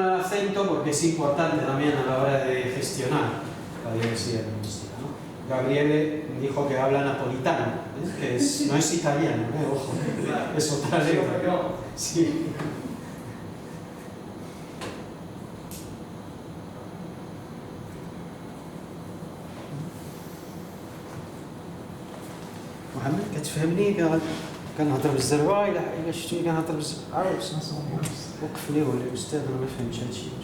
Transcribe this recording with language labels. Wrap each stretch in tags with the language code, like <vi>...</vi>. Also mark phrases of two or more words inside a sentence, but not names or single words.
<es>del acento porque es importante también a la hora de gestionar la diversidad lingüística, ¿no? Gabriele me dijo que habla napolitano, que no es italiano, ojo, es otra lengua. Sí.</es> <ar>محمد كتفهمني كنهضر بالزروه الا شفتوني كنهضر عاود وقف لي ولا الاستاذ انا ما فهمتش هادشي</ar>